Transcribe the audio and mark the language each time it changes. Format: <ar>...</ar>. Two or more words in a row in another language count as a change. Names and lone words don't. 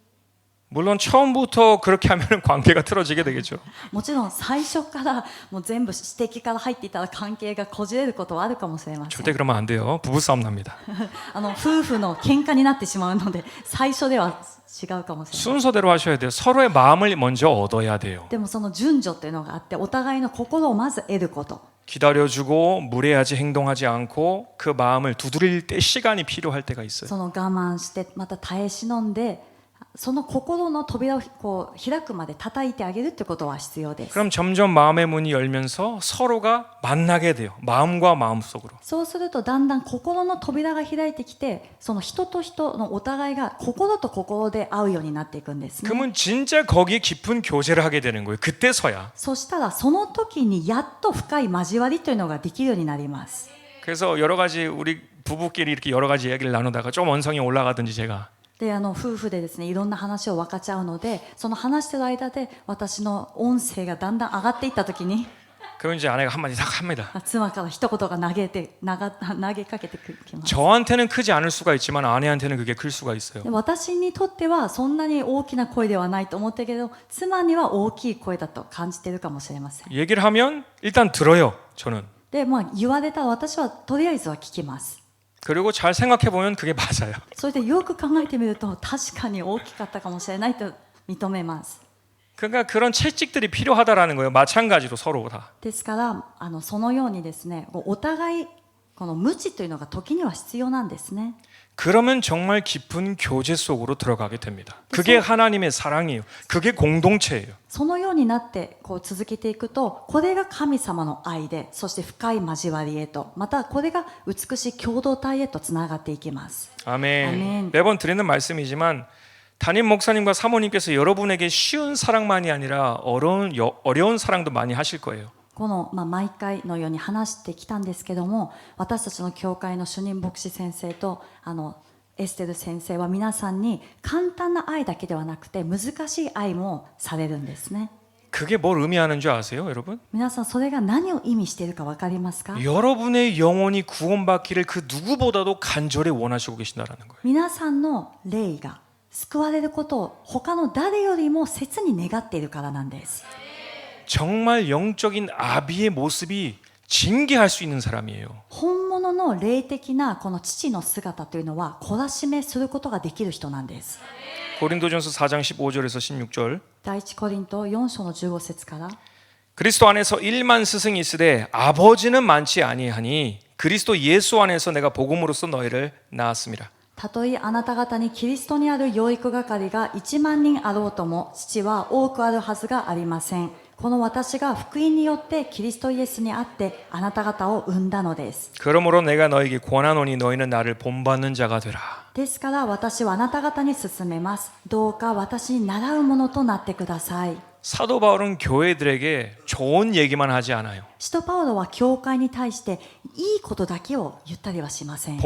<ko>물론 처음부터 그렇게 하면 관계가 틀어지게 되겠죠.</ko> <ja>もちろん最初からもう全部指摘から入っていたら関係がこじれることはあるかもしれません。</ja> <ko>절대 그러면 안 돼요. 부부싸움 납니다.</ko> <ja>夫婦の喧嘩になってしまうので最初では違うかもしれない。</ja> <ko>순서대로 하셔야 돼요. 서로의 마음을 먼저 얻어야 돼요.</ko> <ja>でもその順序っていうのがあってお互いの心をまず得ること。</ja> <ko>기다려주고 무례하지 행동하지 않고 그 마음을 두드릴 때 시간이 필요할 때가 있어요.</ko> <ja>その我慢してまた耐え忍んでその心の扉を開くまで叩いてあげるってことは必要です。</ja> <ko>그럼 점점 마음의 문이 열면서 서로가 만나게 돼요. 마음과 마음 속으로.</ko> <ja>そうするとだんだん心の扉が開いてきてその人と人のお互いが心と心で会うようになっていくんですね。</ja> <ko>그러면 진짜 거기에 깊은 교제를 하게 되는 거예요. 그때서야.</ko> <ja>そしたらその時にやっと深い交わりというのができるようになります。</ja> <ko>그래서 여러 가지 우리 부부끼리 이렇게 여러 가지 이야기를 나누다가 좀 언성이 올라가든지 제가</ko> <ja>で夫婦でですねいろんな話を分かち合うのでその話してる間で私の音声がだんだん上がっていった時に</ja> <ko>그럼 이제 아내가 한마디 딱 합니다.</ko> <ja>妻から一言が投げかけてきます。</ja> <ko>저한테는 크지 않을 수가 있지만 아내한테는 그게 클 수가 있어요.</ko> <ja>で私にとってはそんなに大きな声ではないと思ったけど妻には大きい声だと感じているかもしれません。</ja> <ko>얘기를 하면 일단 들어요. 저는.</ko> <ja>で言われたら私はとりあえずは聞きます。</ja> <ko>그리고 잘 생각해 보면 그게 맞아요.</ko> <ja>それでよく考えてみると確かに大きかったかもしれないと認めます。</ja> <ko>그러니까 그런 채찍들이 필요하다라는 거예요. 마찬가지로 서로 다.</ko> <ja>ですからそのようにですねお互いこの無知というのが時には必要なんですね。</ja> <ko>그러면 정말 깊은 교제 속으로 들어가게 됩니다. 그게 하나님의 사랑이에요. 그게 공동체예요.</ko> <ja>そのようになって続けていくとこれが神様の愛でそして深い交わりへとまたこれが美しい共同体へとつながっていきます。</ja> <ko>아멘. 아멘. 매번 드리는 말씀이지만 담임 목사님과 사모님께서 여러분에게 쉬운 사랑만이 아니라 어려운 사랑도 많이 하실 거예요.</ko> <ja>この毎回のように話してきたんですけども私たちの教会の主任牧師先生とエステル先生は皆さんに簡単な愛だけではなくて難しい愛もされるんですね。</ja> <ko>그게 뭘 의미하는 줄 아세요, 여러분?</ko> <ja>皆さんそれが何を意味しているか分かりますか？</ja> <ko>여러분의 영혼이 구원받기를 그 누구보다도 간절히 원하시고 계신다라는 거예요.</ko> <ja>皆さんの霊が救われることを他の誰よりも切に願っているからなんです。</ja> <ko>정말 영적인 아비의 모습이 징계할 수 있는 사람이에요.</ko> <ja>本物の霊的なこの父の姿というのは懲らしめすることができる人なんです。</ja> <ko>고린도전서 4장 15절에서 16절.</ko> <ja>第一コリント4章の15節から</ja> <ko>그리스도 안에서 일만 스승이 있으되 아버지는 많지 아니하니 그리스도 예수 안에서 내가 복음으로써 너희를 낳았습니다.</ko> <ja>たとえあなた方にキリストにある養育係が1万人あろうとも、父は多くあるはずがありません。この私が福音によってキリストイエスにあってあなた方を生んだのです。</ja> <ko>그러므로 내가 너에게 권하노니 너희는 나를 본받는 자가 되라.</ko> <ja>ですから私はあなた方に勧めます。どうか私に習うものとなってください。</ja> <ko>사도 바울은 교회들에게 좋은 얘기만 하지 않아요.</ko> <ja>使徒パウロは教会に対していいことだけを言ったりはしません。</ja>